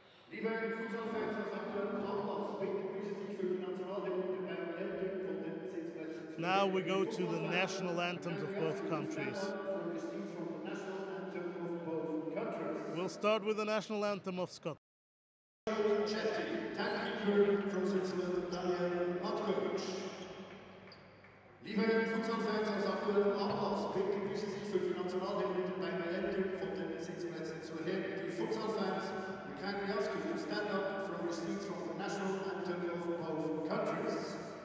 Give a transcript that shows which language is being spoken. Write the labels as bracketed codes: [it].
[de] Liebe Fußballfans aus aktuellem Anlass, bitte Sie sich für die Nationalhymne der beiden Länder von den Sitzplätzen zu [en] Now we [de] erheben. [en] go to the national anthems of both countries. We'll start with the national anthem of Scotland. Timekeeper from Switzerland, Daniel Matkovic. [de] Liebe Fußballfans aus aktuellem Anlass, bitte Sie sich für die Nationalhymne der beiden Länder von den Sitzplätzen zu erheben. Die Futsal-Fans, [en] we kindly ask you to stand up from your seats from the national anthem of both countries.